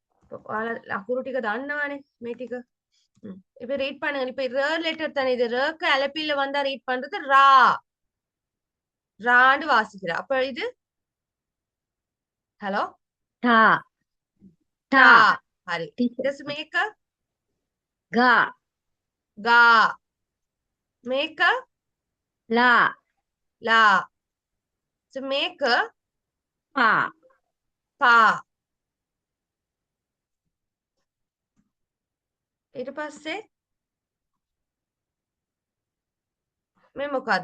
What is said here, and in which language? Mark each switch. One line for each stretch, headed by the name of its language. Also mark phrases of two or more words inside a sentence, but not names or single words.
Sinhala: ඔයාලා ලකුණු ටික දන්නවනේ මේ ටික.
Tamil: இப்ப ரீட் பண்ணுங்க. இப்ப ர லெட்டர் தானே இது. ரக்கு அலப்பில வந்தா ரீட் பண்றது ரா. ரான்னு வாசிக்கிற. அப்ப இது ஹலோ
Hindi: धा
Tamil: டா.
Hindi: धा
Tamil: ஹரி.
English: teacher Just make a
Hindi: गा
English: கா. Make a
Hindi: ला
English: லா. So make a
Hindi: पा
Tamil: பா.
Sinhala: ඊට පස්සේ මේ මොකද්ද?